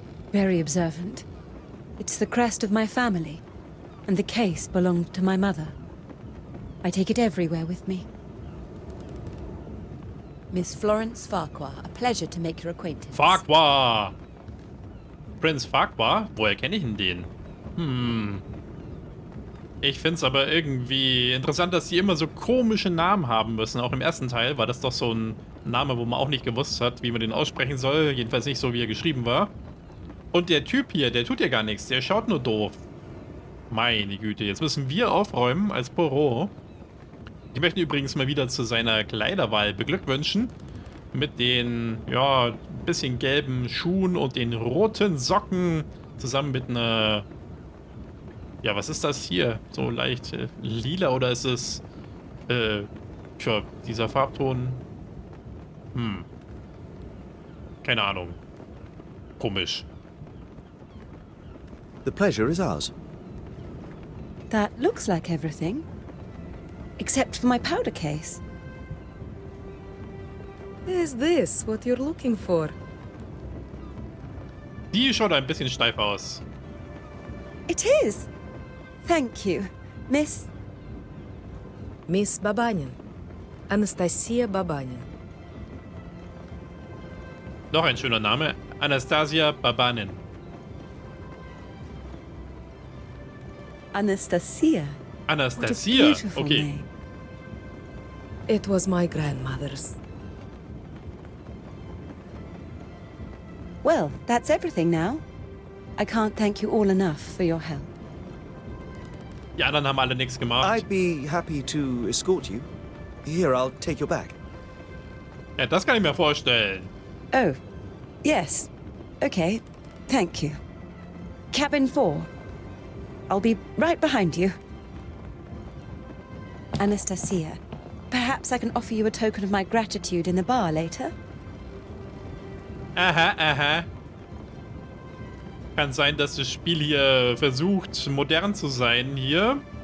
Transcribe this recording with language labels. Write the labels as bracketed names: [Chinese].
[English] Very observant. It's the crest of my family, and the case belonged to my mother. I take it everywhere with me. Miss Florence Farquhar, a pleasure to make your acquaintance. [German] Farquhar! Prinz Farquhar? Woher kenne ich denn den? Ich finde es aber irgendwie interessant, dass die immer so komische Namen haben müssen. Auch im ersten Teil war das doch so ein Name, wo man auch nicht gewusst hat, wie man den aussprechen soll. Jedenfalls nicht so, wie er geschrieben war. Und der Typ hier, der tut ja gar nichts. Der schaut nur doof. Meine Güte, jetzt müssen wir aufräumen als Poirot. Ich möchte übrigens mal wieder zu seiner Kleiderwahl beglückwünschen. Mit den, ja, bisschen gelben Schuhen und den roten Socken. Zusammen mit einer... Ja, was ist das hier? So leicht lila oder ist es... tja, dieser Farbton... Keine Ahnung. Komisch. [English] The pleasure is ours. That looks like everything. Except for my powder case. Is this what you're looking for? [German] Die schaut ein bisschen steif aus. [English] It is. Thank you, Miss... Miss Babanin. Anastasia Babanin. [German] Noch ein schöner Name. Anastasia Babanin. [English] Anastasia. What a Anastasia. beautiful Okay. name. It was my grandmother's. Well, that's everything now. I can't thank you all enough for your help. [German] Die anderen haben alle nichts gemacht. [English] I'd be happy to escort you. Here, I'll take your bag. [German] Ja, das kann ich mir vorstellen. [English] Oh, yes. Okay, thank you. Cabin 4. I'll be right behind you. Anastasia, perhaps I can offer you a token of my gratitude in the bar later? Aha, aha. [German] Kann sein, dass das Spiel hier versucht, modern zu sein hier.